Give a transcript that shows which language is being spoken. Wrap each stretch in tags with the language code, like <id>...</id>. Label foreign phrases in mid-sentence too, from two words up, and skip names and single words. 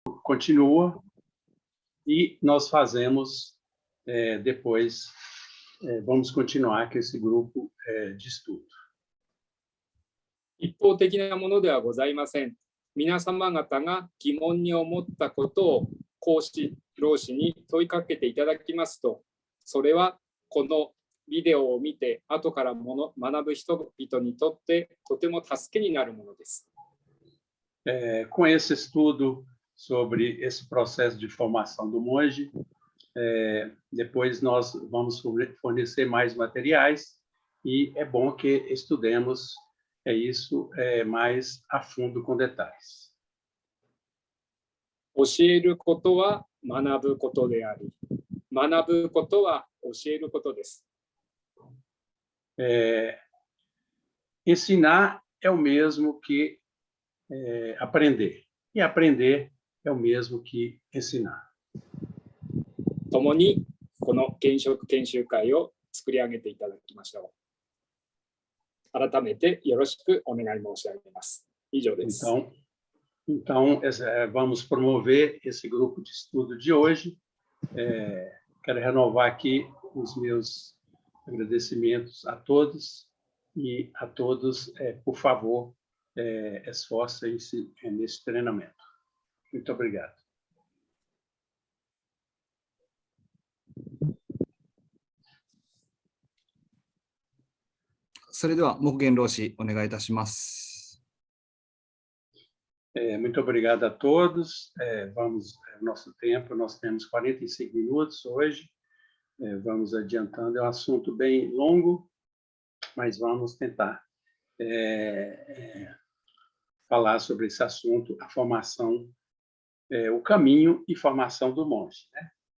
<pt>continua e nós fazemos depois, vamos continuar com esse grupo de estudo.</pt> <ja>一方的なものではございません。皆様方が疑問に思ったことを講師、老師に問いかけていただきますと、それはこのビデオを見て後から学ぶ人々にとってとても助けになるものです。</ja> <pt>Com esse estudo sobre esse processo de formação do monge, depois nós vamos fornecer mais materiais e é bom que estudemos isso mais a fundo com detalhes.</pt> <ja>教えることは学ぶことであり、学ぶことは教えることです。</ja> <pt>Ensinar é o mesmo que aprender, e aprender é o mesmo que ensinar.</pt> <ja>共にこの現職研修会を作り上げていただきましょう。改めてよろしくお願い申し上げます。以上です。</ja> <pt>Então, vamos promover esse grupo de estudo de hoje. Quero renovar aqui os meus agradecimentos a todos e a todos, por favor, esforcem-se nesse treinamento. Muito obrigado.</pt> <ja>それでは木源老師お願いいたします。</ja> <pt>Muito obrigado a todos. Vamos nosso tempo. Nós temos 45 minutos hoje. Vamos adiantando. É um assunto bem longo, mas vamos tentar falar sobre esse assunto, a formação, o caminho e formação do monge, né?</pt>